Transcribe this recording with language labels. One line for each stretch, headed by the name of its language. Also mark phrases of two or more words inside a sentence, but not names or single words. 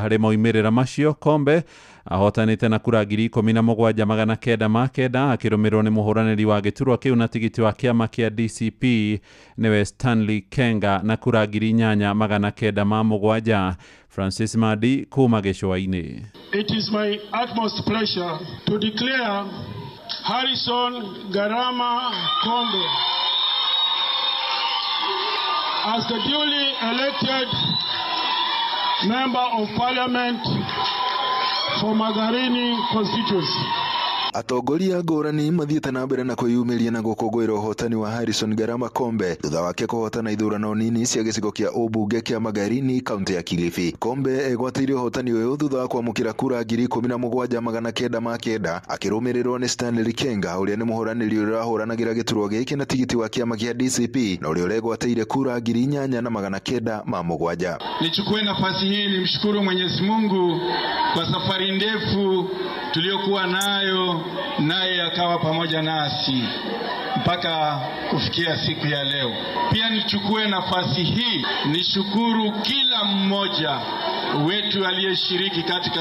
Kikuyu: Hari moimirira macio, Kombe ahotanite na kura 17,909 akirumirwo ni muhuraniri wa giturwa kiu na tigiti wa kiama kia DCP niwe Stanley Kenga na kura 8,907. Francis Madi kuma gicua-ini.
English: It is my utmost pleasure to declare Harrison Ngarama Kombe as the duly elected Member of Parliament for Magarini constituency.
Kikuyu: Atongoria ngũrani mathiĩte na mbere na kwĩyumĩria na gũkũngũĩra ũhotani wa Harrison Ngarama Kombe thutha wake kũhotana ithurano nini cia gĩcigo kĩa ũmbunge kĩa Magarini kaunti ya Kilifi. Kombe egwatĩire ũhotani ũyũ thutha wa kwamũkĩra kura 17,909 akĩrũmĩrĩrwo nĩ Stanley Kenga ũrĩa nĩ mũhũranĩri ũrĩa ũrahũranagĩra gĩturwa gĩkĩ na tigiti wa kĩama kĩa DCP na ũrĩa ũregwatĩire kura 8,907.
Swahili: Nichukue nafasi hii nimshukuru Mwenyezi Mungu kwa safari ndefu tuliyokuwa naye akawa pamoja nasi mpaka kufikia siku ya leo. Pia nichukue nafasi hii nishukuru kila mmoja wetu aliyeshiriki katika